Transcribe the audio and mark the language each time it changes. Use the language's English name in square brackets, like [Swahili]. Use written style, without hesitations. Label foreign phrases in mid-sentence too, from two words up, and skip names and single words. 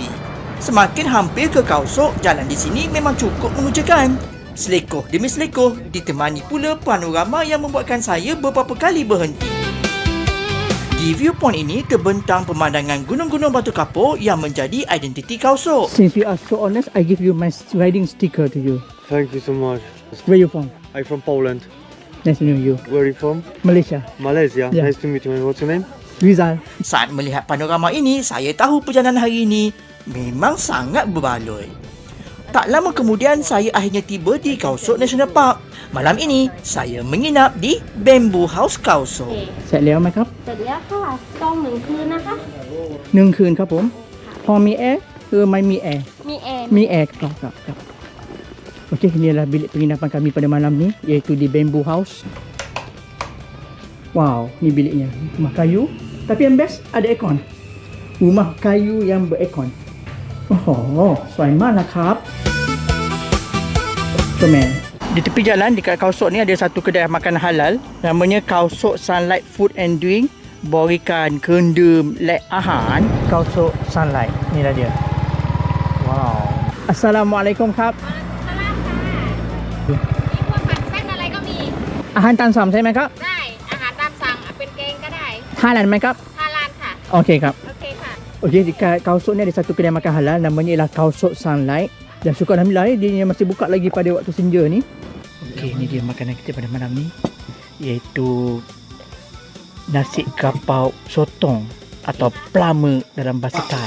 [Malay] Semakin hampir ke Khao Sok, jalan di sini memang cukup mengujakan. Selekoh demi selekoh, ditemani pula panorama yang membuatkan saya beberapa kali berhenti. Di viewpoint ini terbentang pemandangan gunung-gunung batu kapur yang menjadi identiti Khao Sok. [English] Since you are so honest, I give you my riding sticker to you. Thank you so much. Where you from? I'm from Poland. Nice to know you. Where are you from? Malaysia. Malaysia. Yeah. Nice to meet you. What's your name? Rizal. [Malay] Saat melihat panorama ini, saya tahu perjalanan hari ini memang sangat berbaloi. Tak lama kemudian, saya akhirnya tiba di Khao Sok National Park. Malam ini, saya menginap di Bamboo House Khao Sok. [Thai] เสร็จแล้วไหมครับ เสร็จแล้วค่ะจอง1 คืนนะคะ 1 คืนครับผม พอมีแอร์หรือไม่มีแอร์ มีแอร์ มีแอร์ครับ [Malay] Okey, ini adalah bilik penginapan kami pada malam ni, iaitu di Bamboo House. Wow, ni biliknya. Rumah kayu, tapi yang best ada aircon. Rumah kayu yang beraircon. [Thai] Oh, สวยมากนะครับ Comel. [Malay] Di tepi jalan dekat Khao Sok ni ada satu kedai makan halal, namanya Khao Sok Sunlight Food and Drink. Borikan kendum lek ahan Khao Sok Sunlight. Inilah dia. Wow. Assalamualaikum ครับ [Thai] มีพวกผัดเส้นอะไรก็มี อาหารตามสั่งใช่ไหมครับ ได้ อาหารตามสั่งเป็นแกงก็ได้ ฮาลาลไหมครับ ฮาลาลค่ะ โอเคครับ โอเคค่ะ [Malay] Okey, dekat Khao Sok ni ada satu kedai makan halal, namanya ialah Khao Sok Sunlight. Dan syukur alhamdulillah dia masih buka lagi pada waktu senja ni. Okey, ni dia makanan kita pada malam ni, iaitu nasi kapau sotong atau plama dalam bahasa Thai.